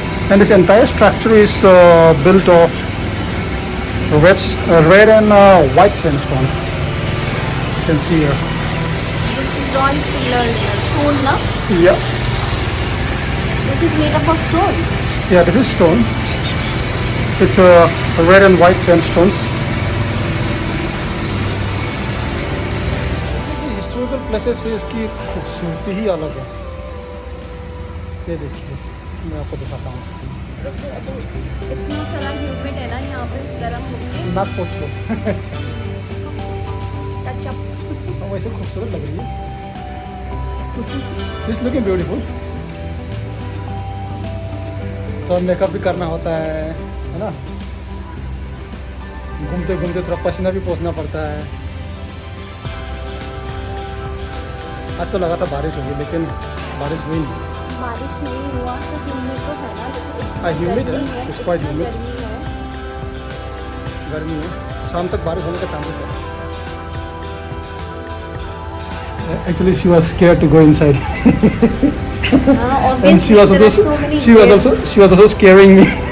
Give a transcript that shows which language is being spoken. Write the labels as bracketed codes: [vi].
[en] And this entire structure is built of red and white sandstone. You can see here. This is all pillars, stone, no? Yeah, This is made up of stone. yeah, this is stone. It's red and white sandstones. [hi] Historical places से इसकी खूबसूरती ही अलग है. ये देखिए, मैं आपको दिखाता हूँ. इतना सारा ह्यूमिड है ना यहाँ पे, गर्म होके नाक पोंछ लो. टचअप. वैसे खूबसूरत लग रही है. [en] She's looking beautiful. [hi] तो मेकअप भी करना होता है ना. घूमते घूमते थोड़ा पसीना भी पोंछना पड़ता है. आज तो लगा था बारिश होगी, लेकिन बारिश हुई नहीं. बारिश नहीं हुआ तो ह्यूमिड तो है ना, लेकिन हाँ, humid है, गर्मी [en] it's quite [hi] इतना [en] humid. [hi] गर्मी है. गर्मी है. शाम तक बारिश होने का चांसेस है. [en] Actually, she was scared to go inside. And she was also scaring me.